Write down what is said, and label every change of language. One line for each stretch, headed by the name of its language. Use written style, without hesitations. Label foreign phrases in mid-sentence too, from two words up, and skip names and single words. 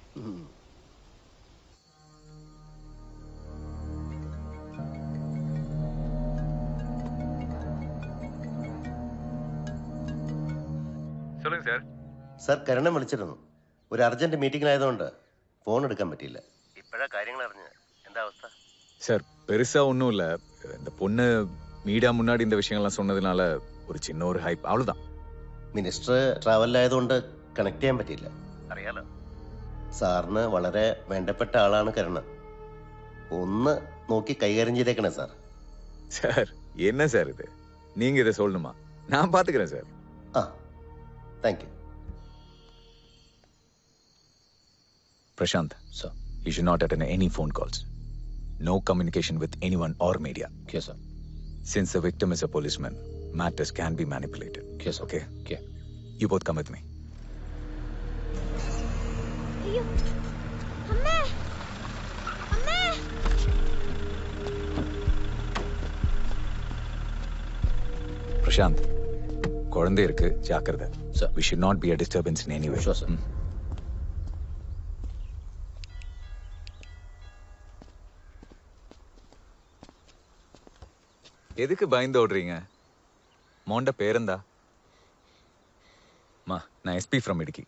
Malayalam: സാർ, കരുണൻ വിളിച്ചിരുന്നു. ഒരു അർജന്റ് മീറ്റിംഗിലായതുകൊണ്ട് ഫോൺ എടുക്കാൻ പറ്റിയില്ല. ഇപ്പോഴാ കാര്യങ്ങൾ അറിഞ്ഞത്. എന്താ അവസ്ഥ?
Tamil: சார், பெருசா ஒன்றும் இல்லை. இந்த பொண்ணு மீடியா முன்னாடி இந்த விஷயங்கள்லாம் சொன்னதுனால ஒரு சின்ன ஒரு ஹைப், அவ்வளவுதான்.
Malayalam: മിനിസ്റ്റർ ട്രാവലിലായതുകൊണ്ട് കണക്ട് ചെയ്യാൻ പറ്റിയില്ല. അറിയാലോ, സാറിന് വളരെ വേണ്ടപ്പെട്ട ആളാണ് കരുണൻ. ഒന്ന് നോക്കി കൈകാര്യം ചെയ്തേക്കണേ സാർ.
Tamil: சார், என்ன சார் இது? நீங்க இதை சொல்லணுமா? நான் பாத்துக்கிறேன் சார்.
English: thank you. Prashant, sir, you should not attend any phone calls. No communication with anyone or media. Yes, sir. Since the victim is a policeman, matters can be manipulated. Yes, sir. Okay? Okay. You both come with me.
Malayalam: അയ്യോ അമ്മേ അമ്മേ.
Tamil: Prashant, குழந்தை இருக்கு, ஜாக்கிரதை.
English: Sir, we should not be a disturbance in any way. Sure, sir.
Tamil: எதுக்கு பயந்து ஓடுறீங்க? மோண்ட பேரெந்தா? மா, நான்
English: SP from
Tamil: இடுக்கி.